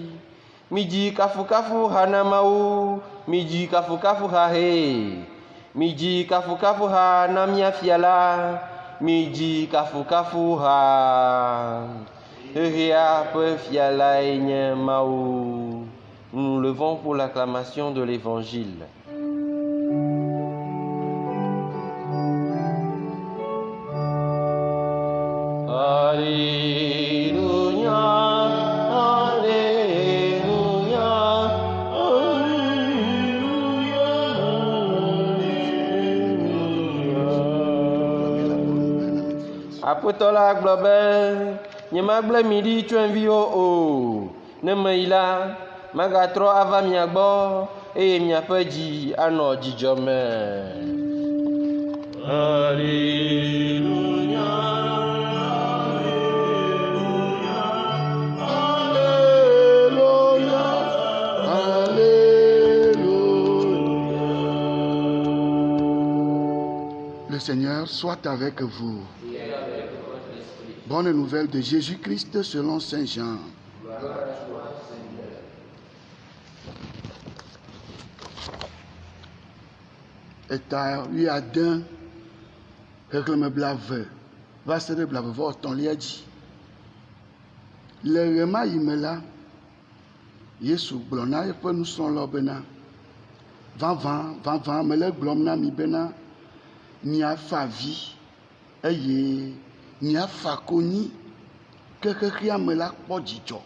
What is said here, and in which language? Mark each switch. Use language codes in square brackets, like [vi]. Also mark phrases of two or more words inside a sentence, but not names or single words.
[ee] Midzi kafukafu ha na Mawu, midzi kafukafu ha hee. Midzi kafukafu ha na mía fia la, midzi kafukafu ha. Xexea ƒe fia lae nye Mawu. [fr] Nous nous levons pour l'acclamation de l'Évangile. Alléluia, Alléluia, Alléluia, Alléluia. [ee] Aƒetɔ la gblɔ be nyemagblẽ mi ɖi tso enviwo o. Ne meyi la, magatrɔ ava mia gbɔ eye miaƒe dzi anɔ dzidzɔ me. [fr] Alléluia. Le Seigneur soit avec vous. Bonne nouvelle de Jésus-Christ selon Saint Jean. [ee] Eta wuiade xexlẽme blave va se ɖe blavevɔ etɔ̃lia dzi. Le ɣe ma ɣi me la, Yesu gblɔ na eƒe nusrɔ̃lawo bena vavã mele gblɔm na mi bena miafa avi eye miafa konyi ke xexea me la kpɔ dzidzɔ.